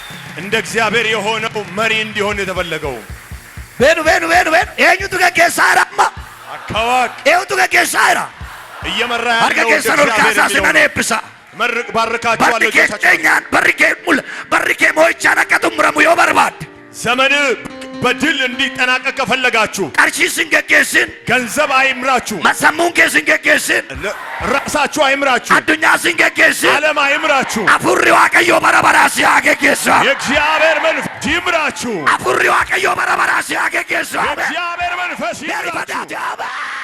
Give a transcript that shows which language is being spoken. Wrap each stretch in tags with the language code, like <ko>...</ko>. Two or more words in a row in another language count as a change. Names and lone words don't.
<am>እንደ እግዚአብሔር የሆነው መሪ እንዲሆን የተፈለገው</am> <om>Benu eenyutu geggeessaadhamma አካዋክ eenyutu geggeessaadha</om> <am>እየመራ</am> <om>harka</om> <am>ያለው</am> <om>keessan ol kaasaa sinan eebbisa</om> <am>ባርካችኋለሁ</am> <om>barri kee keenyaan barri kee moo'ichaan akka xumuramu yoo barbaadde</om> <am>ዘመን በድል እንዲጠናቀቅ ከፈለጋችሁ</am> <om>qarshiisin geggeessin</om> <am>ገንዘብ አይምራችሁ</am> <om>sammuun keessin geggeessin</om> <am>ራሳችሁ አይምራችሁ</am> <om>addunyaasin geggeessin</om> <am>ዓለም አይምራችሁ</am> <om>afurri waaqayyoo bara baraa si haa geggeessu</om> <am>የእግዚአብሔር መንፈስ ይምራችሁ</am> <om>afurri waaqayyoo bara baraa si haa geggeessu</om> <am>የእግዚአብሔር መንፈስ ይምራችሁ Amen.</am>